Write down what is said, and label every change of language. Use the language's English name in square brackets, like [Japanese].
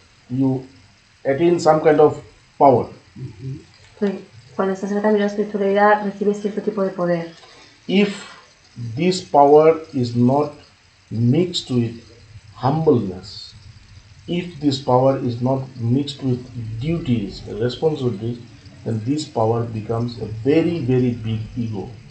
[English] You attain some kind of power. [Spanish] Cuando estás en el camino de la espiritualidad, recibes cierto tipo de poder. [English] If this power is not mixed with humbleness, if this power is not mixed with duties, responsibilities, then this power becomes a very, very big ego.